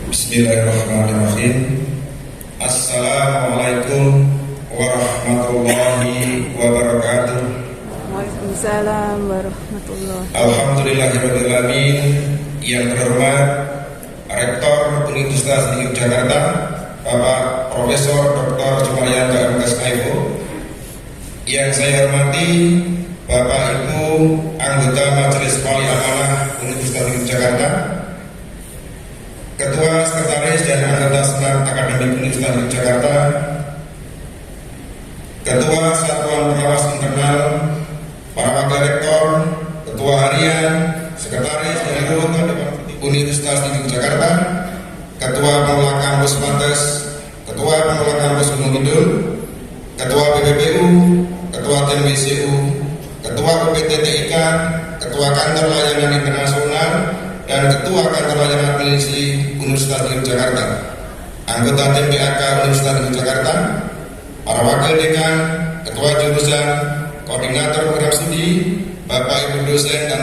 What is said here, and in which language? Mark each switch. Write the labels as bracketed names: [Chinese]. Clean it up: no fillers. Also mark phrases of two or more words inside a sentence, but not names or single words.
[Arabic] بسم الله الرحمن الرحيم. السلام عليكم ورحمة الله وبركاته. وعليكم السلام ورحمة الله. الحمد لله الرحمن الرحيم. [Indonesian] Yang terhormat Rektor Universitas Negeri Jakarta, Bapak Profesor Dr. Sumaryanto MTS Aibo. Yang saya hormati Bapak Ibu anggota Majelis Wali Amanah Universitas Negeri Jakarta, Ketua Sekretaris dan Anggota Senat Akademik Universitas Negeri Jakarta, Ketua Satuan Pengawas Internal, para Wakil Rektor, Ketua Harian, Sekretaris dan Anggota Dewan Universitas Negeri Jakarta, Ketua Pengelola Kampus Pantes, Ketua Pengelola Kampus Gunung Kidul, Ketua BPPU, Ketua TNWCU, Ketua UPTTIK, Ketua Kantor Layanan Internasional, dan Ketua Kantor Layanan Administrasi Universitas Negeri Jakarta, anggota tim BAK Universitas Negeri Jakarta, para wakil dekan, ketua jurusan, koordinator program studi, Bapak Ibu dosen dan